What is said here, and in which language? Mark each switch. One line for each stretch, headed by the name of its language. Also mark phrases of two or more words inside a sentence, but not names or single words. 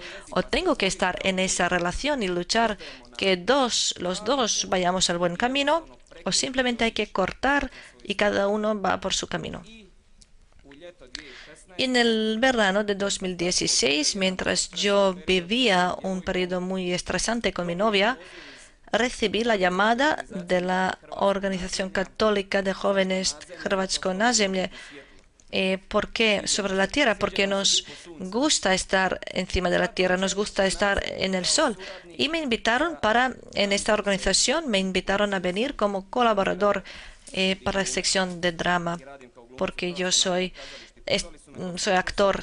Spanish: O tengo que estar en esa relación y luchar que los dos vayamos al buen camino, o simplemente hay que cortar y cada uno va por su camino. Y en el verano de 2016, mientras yo vivía un periodo muy estresante con mi novia, recibí la llamada de la Organización Católica de Jóvenes Hrvatsko na zemlje. ¿Por qué? Sobre la tierra, porque nos gusta estar encima de la tierra, nos gusta estar en el sol. Y me invitaron en esta organización, me invitaron a venir como colaborador para la sección de drama, porque yo soy actor.